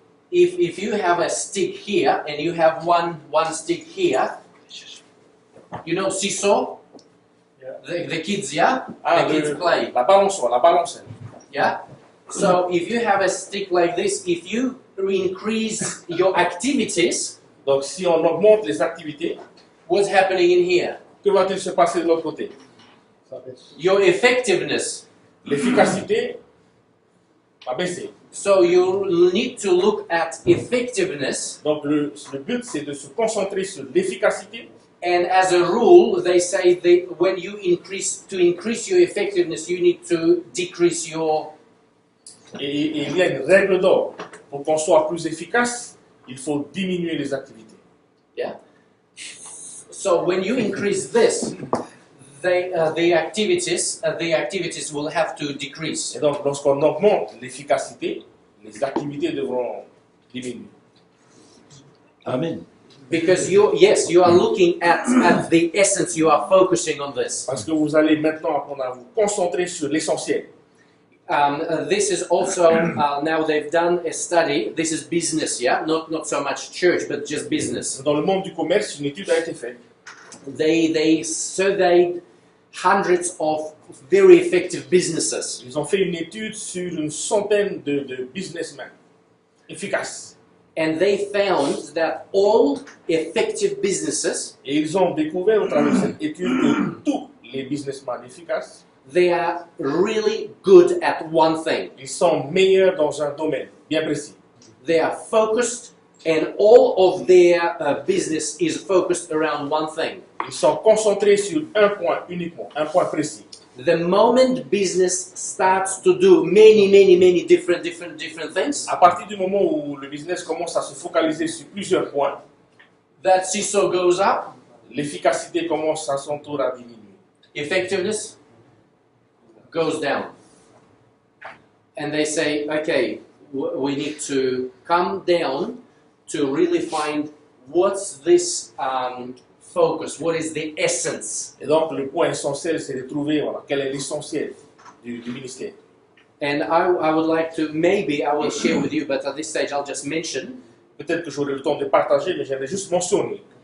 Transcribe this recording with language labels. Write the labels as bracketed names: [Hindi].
[English] If you have a stick here and you have one stick here, you know seesaw? Yeah. The kids, yeah? Ah, The kids play. [French] la balancelle. [English] Yeah? So if you have a stick like this, if you increase your activities, [French] Donc si on augmente les activités, [English] what's happening in here? [French] que va-t-il se passer de l'autre côté? [English] Your effectiveness. [French] L'efficacité va baisser. [English] So you need to look at effectiveness, [French] Donc le but c'est de se concentrer sur l'efficacité. [English] and as a rule, they say that when you increase your effectiveness, you need to decrease your. [French] Et il y a une règle d'or. Pour qu'on soit plus efficace, il faut diminuer les activités. [English] Yeah. So when you increase this, the activities will have to decrease. [French] Et donc, lorsqu'on augmente l'efficacité, les activités devront diminuer. [English] Amen. Because you are looking at the essence, you are focusing on this. [French] Parce que vous allez maintenant apprendre à vous concentrer sur l'essentiel. [English] This is also, now they've done a study, this is business, yeah? Not so much church, but just business. [French] Dans le monde du commerce, une étude a été faite. [English] They surveyed hundreds of very effective businesses. [French] Ils ont fait une étude sur une centaine de businessmen efficaces. [English] And they found that all effective businesses, [French] Et ils ont découvert au travers de cette étude que tous les businessmen efficaces, [English] they are really good at one thing. [French] ils sont meilleurs dans un domaine bien précis. [English] They are focused, and all of their business is focused around one thing. [French] Ils sont concentrés sur un point uniquement, un point précis. [English] The moment business starts to do many different things, [French] À partir du moment où le business commence à se focaliser sur plusieurs points, [English] that CISO goes up, [French] l'efficacité commence à son tour à diminuer. [English] effectiveness goes down. And they say, okay, we need to come down to really find what's this focus, what is the essence. [French] Et donc le point essentiel, c'est de trouver voilà, quel est l'essentiel du ministère. [English] And I would like to, maybe I will share with you, but at this stage I'll just mention, [French] Peut-être que j'aurai le temps de partager, mais j'aimerais juste mentionner.